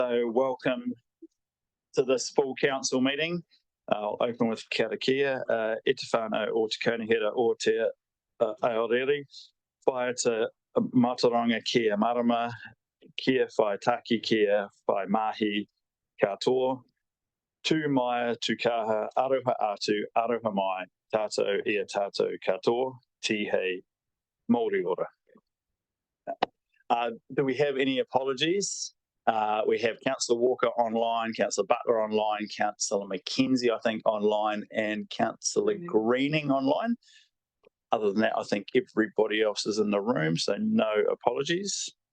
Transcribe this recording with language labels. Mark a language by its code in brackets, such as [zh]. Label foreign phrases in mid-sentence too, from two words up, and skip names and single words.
[en] So welcome to this full council meeting. I'll open with [mi] kia ora kia, e te whānau o te kaunihera o te aorere, whaia te mātauranga kia marama, kia whai taki kia whai mahi katoa, tū mai tū kaha aroha atu, aroha mai, tātou ia tātou katoa, tihei Māori ora. [en] Do we have any apologies? We have Councillor Walker online, Councillor Butler online, Councillor Mackenzie, I think, online, and Councillor Greening online. Other than that, I think everybody else is in the room, so no apologies.